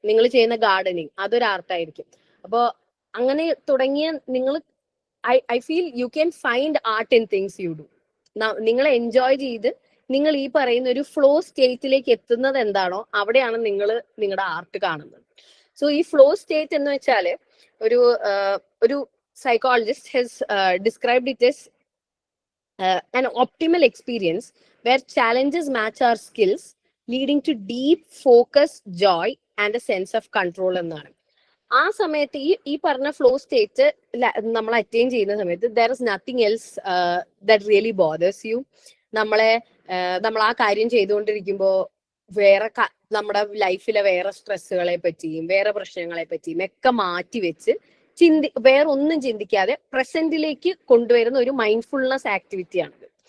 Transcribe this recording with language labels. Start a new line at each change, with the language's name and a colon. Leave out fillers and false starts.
Malayalam: നിങ്ങൾ ചെയ്യുന്ന ഗാർഡനിങ് അതൊരു ആർട്ടായിരിക്കും. അപ്പോ അങ്ങനെ തുടങ്ങിയ നിങ്ങൾ
English: I feel you can find art in things you do.
Malayalam: നിങ്ങൾ എൻജോയ് ചെയ്ത് നിങ്ങൾ ഈ പറയുന്ന ഒരു ഫ്ലോ സ്റ്റേറ്റിലേക്ക് എത്തുന്നത് എന്താണോ അവിടെയാണ് നിങ്ങൾ നിങ്ങളുടെ ആർട്ട് കാണുന്നത്. സോ ഈ ഫ്ലോ സ്റ്റേറ്റ് എന്ന് വെച്ചാൽ ഒരു
English: psychologist has described it as an optimal experience where challenges match our skills, leading to deep focus, joy and a sense of control
Malayalam: എന്നാണ്. ആ സമയത്ത് ഈ പറഞ്ഞ ഫ്ലോ സ്റ്റേറ്റ് നമ്മൾ അറ്റൈൻ ചെയ്യുന്ന സമയത്ത്
English: there is nothing else that really bothers you.
Malayalam: നമ്മൾ ആ കാര്യം ചെയ്തുകൊണ്ടിരിക്കുമ്പോൾ വേറെ നമ്മുടെ ലൈഫിലെ വേറെ സ്ട്രെസ്സുകളെ പറ്റിയും വേറെ പ്രശ്നങ്ങളെ പറ്റിയും ഒക്കെ മാറ്റി വെച്ച് വേറെ ഒന്നും ചിന്തിക്കാതെ പ്രസന്റിലേക്ക് കൊണ്ടുവരുന്ന ഒരു മൈൻഡ്ഫുൾനെസ് ആക്ടിവിറ്റിയാണിത്.